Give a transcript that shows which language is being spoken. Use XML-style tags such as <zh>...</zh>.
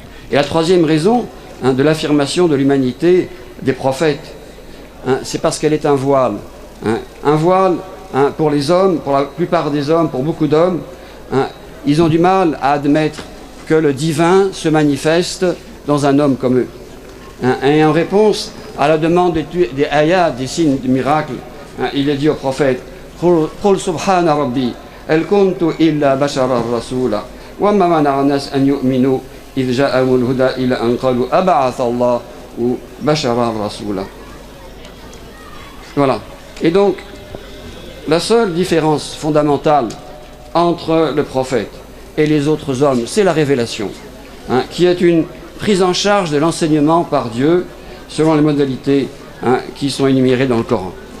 <fr>Et la troisième raison de l'affirmation de l'humanité des prophètes, c'est parce qu'elle est un voile. Un voile pour les hommes, pour la plupart des hommes, pour beaucoup d'hommes, ils ont du mal à admettre que le divin se manifeste dans un homme comme eux.</fr> <ar>Et en réponse à la demande des ayats, des signes, des miracles, il est dit au prophète قُلْ سُبْحَانَ رَبِّي هَلْ كُنْتُ إِلَّا بَشَرًا رَسُولًا وَمَا مَنَعَ النَّاسَ أَنْ يُؤْمِنُوا إِذْ جَاءَهُمُ الْهُدَى إِلَّا أَنْ قَالُوا أَبَعَثَ اللَّهُ بَشَرًا رَسُولًا.</ar> <fr>Voilà. Et donc, la seule différence fondamentale entre le prophète et les autres hommes, c'est la révélation, qui est une prise en charge de l'enseignement par Dieu selon les modalités qui sont énumérées dans le Coran.</fr>